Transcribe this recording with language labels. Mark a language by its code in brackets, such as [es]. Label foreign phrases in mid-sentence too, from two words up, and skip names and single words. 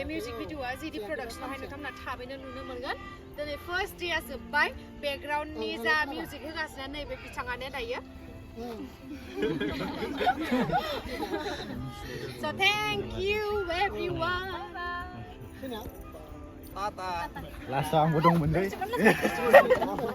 [brx] मिउजिक भिडिअआ जिडि प्रडाक्शनावहाय नोंथांमोना थाबैनो नुनो मोनगोन दिनै फार्स्ट डेआ जोब्बाय बेकग्राउन्डनि जा मिउजिक होगासिनो नैबे बिथाङानो दायो [en] So thank you everyone [brx] लास्टआव आंबो दंमोनलै